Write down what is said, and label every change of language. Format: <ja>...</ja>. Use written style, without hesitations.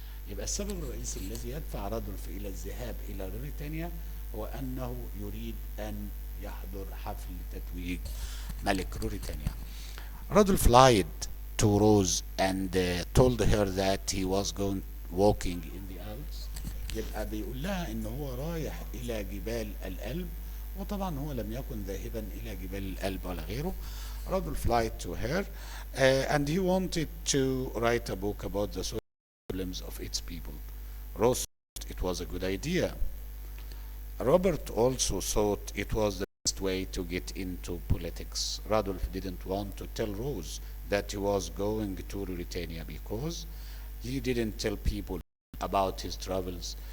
<ar>يبقى السبب الرئيسي الذي يدفع رادولف إلى الذهاب إلى روريتانيا هو أنه يريد أن يحضر حفل تتويج ملك روريتانيا.</ar> <en>Rudolf lied to Rose and told her that he was going walking in the Alps</en> <ar>يبقى بيقول لها ان هو رايح الى جبال الألب، وطبعا هو لم يكن ذاهبا الى جبال الألب ولا غيره.</ar> <en>Rudolph lied to her and he wanted to write a book about the social problems of its people. Rose thought it was a good idea. Robert also thought it was the best way to get into politics. Rudolph didn't want to tell Rose that he was going to Mauritania because he didn't tell people about his travels.</en>